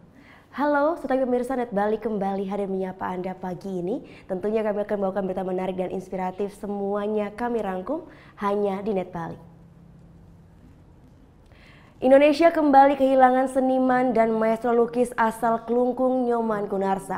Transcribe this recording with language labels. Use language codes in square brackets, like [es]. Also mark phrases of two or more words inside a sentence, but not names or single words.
[id] Halo, Sobat pemirsa Net Bali kembali hadir menyapa Anda pagi ini. Tentunya kami akan membawakan berita menarik dan inspiratif, semuanya kami rangkum hanya di Net Bali. Indonesia kembali kehilangan seniman dan maestro lukis asal Kelungkung Nyoman Gunarsa.